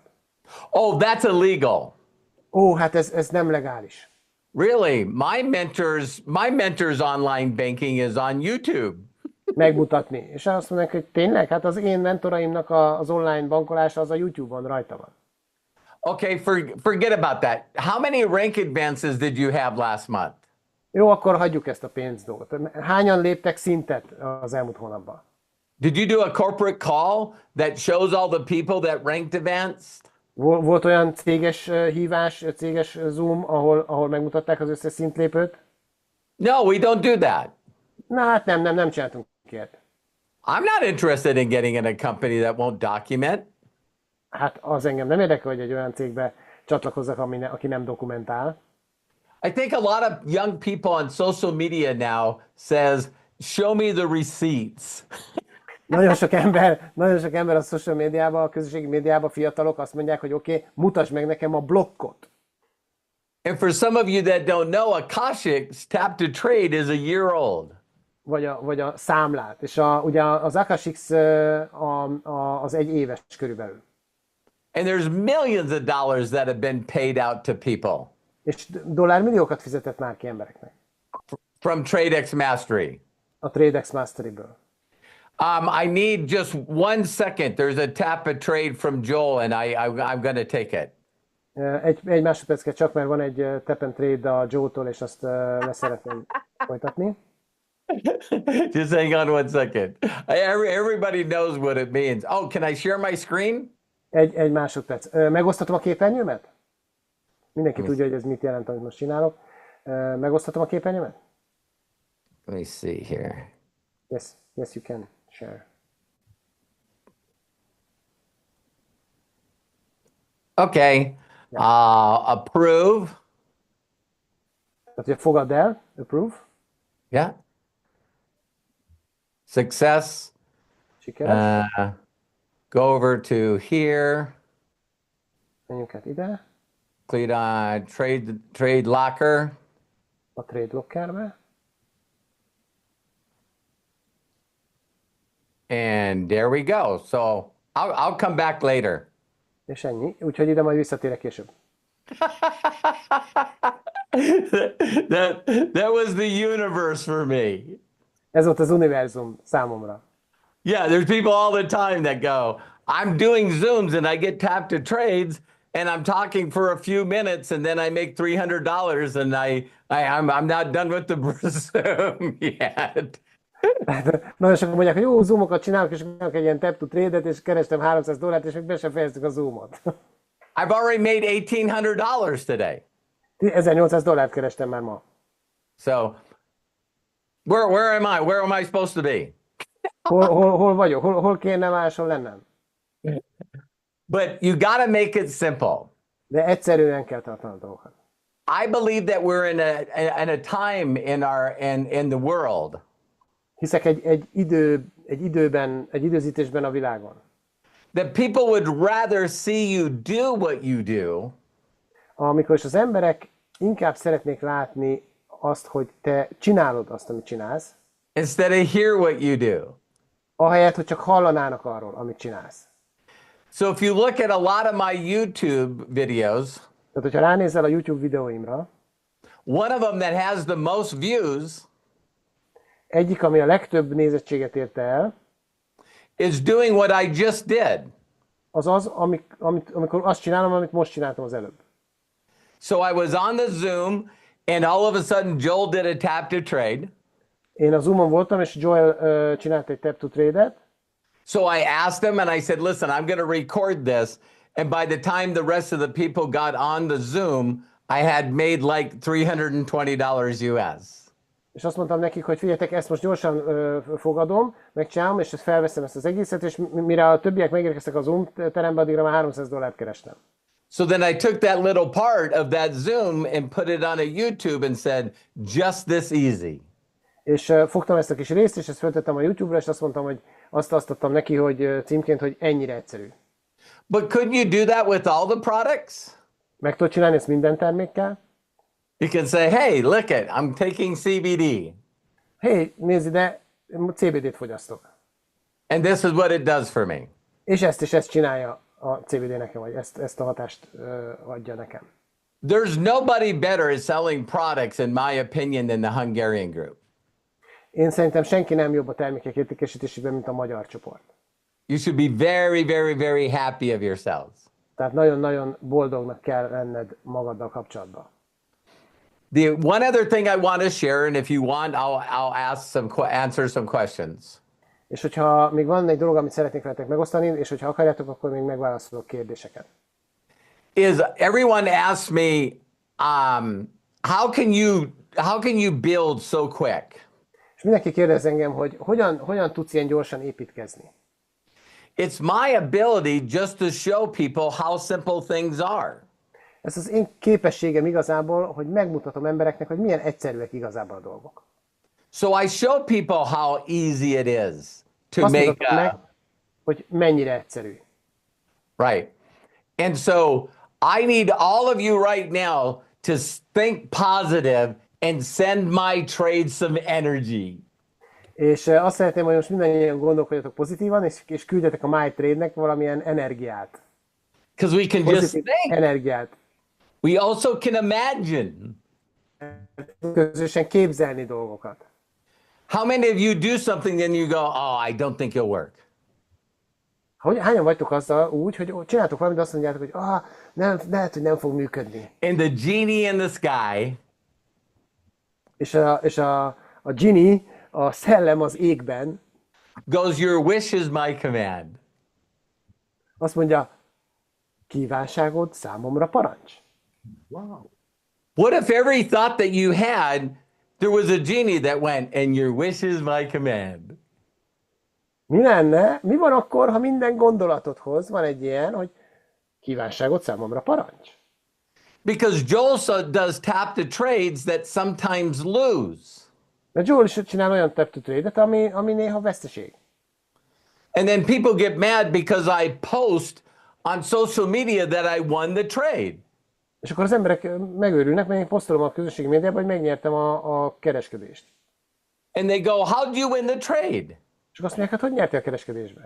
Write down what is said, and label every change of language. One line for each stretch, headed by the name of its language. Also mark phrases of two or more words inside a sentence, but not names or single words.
English: Oh, that's illegal.
Hungarian: Hát ez nem legális.
English: Really? My mentor's online banking is on YouTube.
Hungarian: Megmutatni. És azt mondják, hogy tényleg? Hát az én mentoraimnak az online bankolása az a YouTube-on rajta van.
English: Okay, forget about that. How many rank advances did you have last month?
Hungarian: Jó, akkor hagyjuk ezt a pénz dolgot. Hányan léptek szintet az elmúlt hónapban?
English: Did you do a corporate call that shows all the people that ranked advanced?
Hungarian: Volt olyan céges hívás, céges Zoom, ahol megmutatták az összes szintlépőt?
English: No, we don't do that.
Hungarian: Na hát nem csináltunk ilyet.
English: I'm not interested in getting in a company that won't document.
Hungarian: Hát az engem nem érdekel, hogy egy olyan cégbe csatlakozzak, aki nem dokumentál.
English: I think a lot of young people on social media now says, show me the receipts.
Hungarian: Nagyon sok ember a social médiában, a közösségi médiában, fiatalok azt mondják, hogy oké, mutasd meg nekem a blokkot.
English: And for some of you that don't know, Akashic's Tap to Trade is a year old.
Hungarian: Vagy a számlát. És ugye az Akashic's az egy éves körülbelül.
English: And there's millions of dollars that have been paid out to people.
Hungarian: És dollármilliókat fizetett már ki embereknek.
English: From TradeX Mastery.
Hungarian: A TradeX Mastery-ből.
English: I need just 1 second. There's a tap a trade from Joel, and I'm going to take it.
Hungarian: Egy másodperc csak, mert van egy
English: tap and trade
Hungarian: a Joe-tól, és azt le szeretném folytatni.
English: Just hang on 1 second. Everybody knows what it means. Oh, can I share my screen?
Hungarian: Egy másodperc. Megosztatom a képernyőmet? Mindenki tudja, hogy ez mit jelent, amit most csinálok. Megosztatom a képernyőmet?
English: Let me see here. Yes, you can share. Okay. Approve.
Hungarian: Tehát, hogy fogadd el,
English: approve. Yeah. Success.
Hungarian: Sikeres.
English: Go over to here.
Hungarian: Menjünk át ide.
English: Click on trade locker.
Hungarian: A trade lockerbe.
English: And there we go. So I'll come back later.
Hungarian: És ennyi. Úgyhogy ide majd visszatérek később.
English: that was the universe for me.
Hungarian: Ez volt az univerzum számomra.
English: Yeah, there's people all the time that go, I'm doing Zooms and I get tapped to trades and I'm talking for a few minutes and then I make $300 and I'm not done with the Zoom yet.
Hungarian: Nagyon sokan mondják, hogy jó, zoomokat csinálok, és csinálok egy ilyen
English: tap to trade-et,
Hungarian: és kerestem $300, és még be sem fejeztük a zoomot.
English: I've already made $1,800 today.
Hungarian: $1,800 kerestem már ma.
English: So, where am I? Where am I supposed to be?
Hungarian: Hol vagyok? Hol kéne máshol lennem?
English: But you got to make it simple.
Hungarian: De egyszerűen kell tartani a dolgokat.
English: I believe that we're in a time in the world.
Hungarian: Hiszek egy időzítésben a világon.
English: That people would rather see you do what you do.
Hungarian: Amikor is az emberek inkább szeretnék látni azt, hogy te csinálod azt, amit csinálsz,
English: instead of hear what you do.
Hungarian: ahelyett, hogy csak hallanának arról, amit csinálsz.
English: So if you look at a lot of my YouTube videos,
Hungarian: Tehát, hogyha ránézel a YouTube videóimra,
English: one of them that has the most views
Hungarian: egyik, ami a legtöbb nézettséget érte el,
English: is doing what I just did.
Hungarian: az az, amikor azt csinálom, amit most csináltam az előbb.
English: So I was on the Zoom, and all of a sudden Joel did a tap to trade.
Hungarian: Én a Zoomon voltam, és Joel csinált egy
English: tap to trade-et, So I asked him and I said, listen, I'm going to record this. And by the time the rest of the people got on the Zoom, I had made like $320 US.
Hungarian: és azt mondtam nekik, hogy figyeljetek, ezt most gyorsan fogadom, megcsinálom, és ezt felveszem ezt az egészet, és mire a többiek megérkeztek a Zoom terembe, addigra már $300 kerestem.
English: So then I took that little part of that Zoom and put it on a YouTube and said, just this easy.
Hungarian: És fogtam ezt a kis részt, és ezt föltettem a YouTube-ra, és azt mondtam, hogy azt adtam neki, hogy címként, hogy ennyire egyszerű.
English: But couldn't you do that with all the products?
Hungarian: Meg tudod csinálni ezt minden termékkel?
English: You can say, hey, look it, I'm taking CBD.
Hungarian: Hé, nézd ide, CBD-t fogyasztok.
English: And this is what it does for me.
Hungarian: És ezt csinálja a CBD nekem, vagy ezt a hatást adja nekem.
English: There's nobody better at selling products, in my opinion, than the Hungarian group.
Hungarian: Én szerintem senki nem jobb a termékek értékesítésében, mint a magyar csoport.
English: You should be very, very, very happy of yourselves.
Hungarian: Tehát nagyon-nagyon boldognak kell lenned magaddal kapcsolatban.
English: The one other thing I want to share, and if you want, I'll answer some questions.
Hungarian: És hogyha még van egy dolog, amit szeretnék veletek megosztani, és hogyha akarjátok, akkor még megválaszolok kérdéseket.
English: Is everyone asks me, how can you build so quick?
Hungarian: És mindenki kérdez engem, hogy hogyan tudsz ilyen gyorsan építkezni.
English: It's my ability just to show people how simple things are.
Hungarian: Ez az én képességem igazából, hogy megmutatom embereknek, hogy milyen egyszerűek igazából a dolgok.
English: So I show people how easy it is to
Hungarian: Azt
English: make
Hungarian: mutatom meg, hogy mennyire egyszerű.
English: right. And so I need all of you right now to think positive and send my trade some energy.
Hungarian: És azt szeretném, hogy most mindannyian gondolkodjatok pozitívan, és küldjetek a MyTrade-nek valamilyen energiát.
English: Because we can just
Hungarian: Pozitív
English: think.
Hungarian: energiát.
English: We also can imagine.
Hungarian: Közösen képzelni dolgokat.
English: How many of you do something and you go, oh, I don't think it'll work?
Hungarian: Hányan vagytok azzal úgy, hogy csináltok valamit, azt mondjátok, hogy nem, lehet, hogy nem fog működni.
English: And the genie in the sky
Hungarian: És a genie, a szellem az égben
English: goes, your wish is my command.
Hungarian: azt mondja, kívánságod számomra parancs.
English: Wow. What if every thought that you had, there was a genie that went, and your wish is my command?
Hungarian: Mi lenne? Mi van akkor, ha minden gondolatodhoz van egy ilyen, hogy kívánságod számomra parancs?
English: Because Joel does tap to trades that sometimes lose.
Hungarian: Mert Joel is csinál olyan
English: tap to trade-et,
Hungarian: ami néha veszteség.
English: And then people get mad because I post on social media that I won the trade.
Hungarian: És akkor az emberek megőrülnek, mert én posztolom a közösségi médiában, hogy megnyertem a kereskedést.
English: And they go, how'd you win the trade?
Hungarian: És azt mondják, hát hogy nyertél a kereskedésbe?